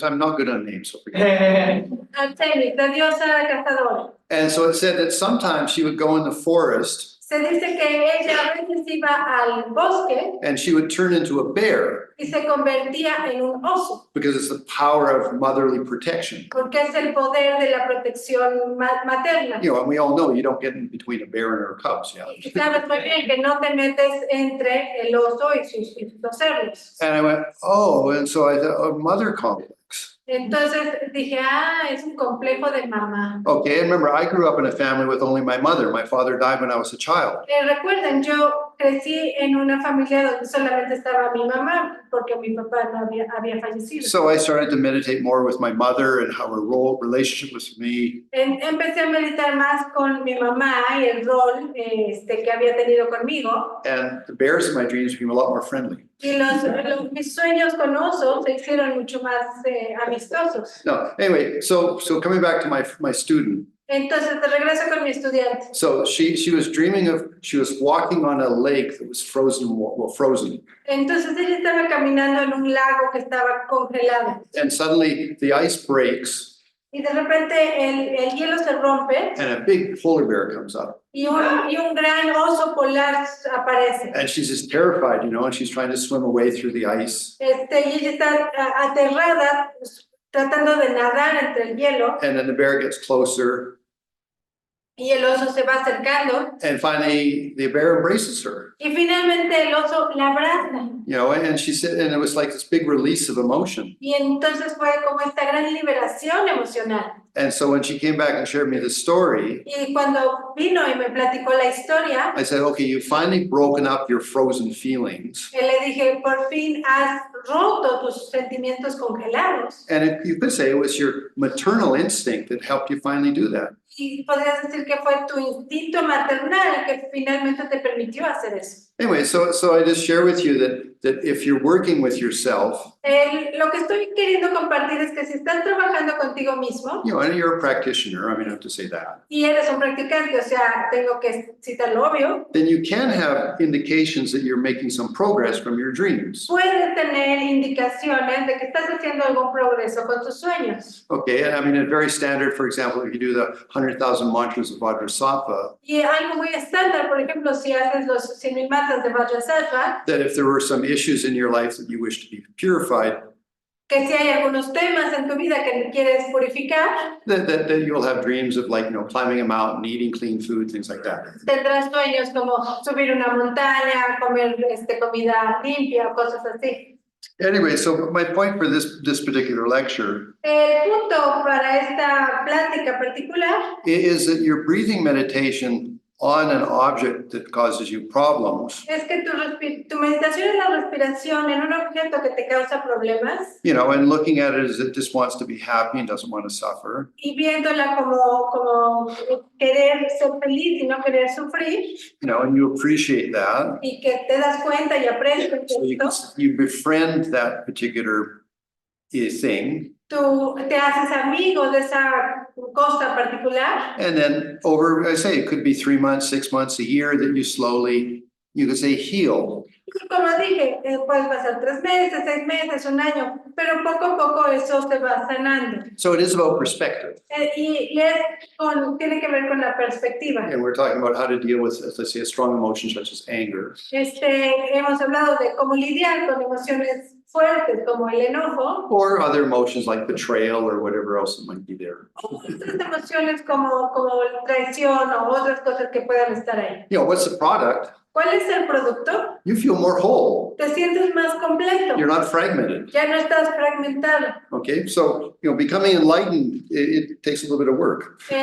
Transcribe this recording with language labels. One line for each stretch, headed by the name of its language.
English: I'm not good on names, so forget.
Spanish: Artemis, la diosa cazadora.
English: And so it said that sometimes she would go in the forest
Spanish: Se dice que ella a veces iba al bosque
English: and she would turn into a bear
Spanish: y se convertía en un oso,
English: because it's the power of motherly protection.
Spanish: porque es el poder de la protección materna.
English: And we all know you don't get in between a bear and her cubs, yeah.
Spanish: Y sabes muy bien que no te metes entre el oso y sus cerdos.
English: And I went, oh, and so I thought, oh, mother complex.
Spanish: Entonces dije, es un complejo de mamá.
English: Okay, and remember, I grew up in a family with only my mother. My father died when I was a child.
Spanish: Recuerden, yo crecí en una familia donde solamente estaba mi mamá, porque mi papá no había fallecido.
English: So I started to meditate more with my mother and how her relationship was with me.
Spanish: Empecé a meditar más con mi mamá y el rol que había tenido conmigo.
English: And the bears in my dreams became a lot more friendly.
Spanish: Y mis sueños con osos se hicieron mucho más amistosos.
English: No, anyway, so coming back to my student.
Spanish: Entonces, te regreso con mi estudiante.
English: So she was dreaming she was walking on a lake that was frozen.
Spanish: Entonces ella estaba caminando en un lago que estaba congelado.
English: And suddenly the ice breaks
Spanish: Y de repente el hielo se rompe
English: and a big polar bear comes up.
Spanish: y un gran oso polar aparece.
English: And she's just terrified, and she's trying to swim away through the ice.
Spanish: Y ella está aterrada, tratando de nadar entre el hielo.
English: And then the bear gets closer.
Spanish: Y el oso se va acercando.
English: And finally, the bear embraces her.
Spanish: Y finalmente el oso la abraza.
English: And she said, and it was like this big release of emotion.
Spanish: Y entonces fue como esta gran liberación emocional.
English: And so when she came back and shared me the story,
Spanish: Y cuando vino y me platicó la historia,
English: I said, okay, you've finally broken up your frozen feelings.
Spanish: le dije, por fin has roto tus sentimientos congelados.
English: And you could say it was your maternal instinct that helped you finally do that.
Spanish: Y podrías decir que fue tu instinto maternal que finalmente te permitió hacer eso.
English: Anyway, so I just share with you that if you're working with yourself,
Spanish: Lo que estoy queriendo compartir es que si estás trabajando contigo mismo
English: and you're a practitioner, I mean, I have to say that,
Spanish: y eres un practicante, o sea, tengo que citar lo obvio,
English: then you can have indications that you're making some progress from your dreams.
Spanish: puedes tener indicaciones de que estás haciendo algún progreso con tus sueños.
English: Okay, I mean, it's very standard, for example, if you do the 100,000 mantras of Vajrasattva,
Spanish: Y algo muy estándar, por ejemplo, si haces los 100,000 mantras de Vajrasattva,
English: that if there were some issues in your life that you wish to be purified,
Spanish: que si hay algunos temas en tu vida que quieres purificar,
English: that you'll have dreams of, like, climbing a mountain, eating clean food, things like that.
Spanish: tendrás sueños como subir una montaña, comer comida limpia o cosas así.
English: Anyway, so my point for this particular lecture
Spanish: El punto para esta plática particular
English: is that your breathing meditation on an object that causes you problems,
Spanish: es que tu meditación en la respiración en un objeto que te causa problemas
English: and looking at it as it just wants to be happy and doesn't want to suffer,
Spanish: y viéndola como querer ser feliz y no querer sufrir
English: and you appreciate that.
Spanish: y que te das cuenta y aprecias
English: So
Spanish: esto,
English: you befriend that particular thing,
Spanish: tú te haces amigo de esa cosa particular.
English: and then over, I say, it could be 3 months, 6 months, a year, that you slowly, you could say, heal.
Spanish: Como dije, puedes pasar 3 meses, 6 meses, un año, pero poco a poco eso se va sanando.
English: So it is about perspective.
Spanish: Y tiene que ver con la perspectiva.
English: And we're talking about how to deal with, let's say, a strong emotion such as anger.
Spanish: Hemos hablado de cómo lidiar con emociones fuertes como el enojo,
English: Or other emotions like betrayal or whatever else that might be there.
Spanish: o otras emociones como traición o otras cosas que puedan estar ahí.
English: What's the product?
Spanish: ¿Cuál es el producto?
English: You feel more whole.
Spanish: Te sientes más completo.
English: You're not fragmented.
Spanish: Ya no estás fragmentado.
English: Okay, so becoming enlightened, it takes a little bit of work.